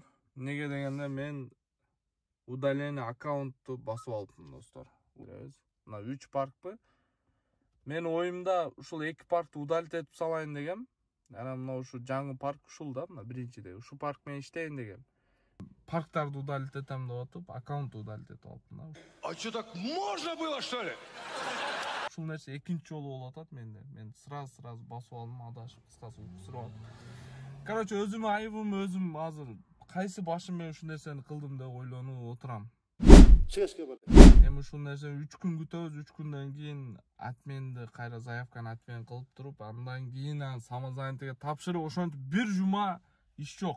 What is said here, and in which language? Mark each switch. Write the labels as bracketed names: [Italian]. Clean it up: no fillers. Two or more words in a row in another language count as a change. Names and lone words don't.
[Kyrgyz] Неге дегенде мен удаление аккаунтту басып алыптым достор. Мына 3 паркпы. Мен оюмда ушул 2 паркты удалить этип салайын дегем. Анан мына ушу жаңы парк ушул да, мына биринчиде. Ушу парк менен иштейин дегем. Парктарды удалить этем деп атып, аккаунтту удалить этип алыптым да. [Russian] А что, так можно было, что ли? [Kyrgyz] Ушул нерсе экинчи жолу болуп атат менде. Мен сразу басып алдым, адашып, кыскасы уксуруп алып. Короче, өзүм айыбым, өзүм азыр кайсы башым менен ушул нерсени кылдым деп ойлонуп отурам. Эми ушул нерсени 3 күн күтөбүз, 3 күндөн кийин отменди кайра заявканы отмен кылып туруп, андан кийин самозанятыйга тапшырып, ошентип бир жума иш жок.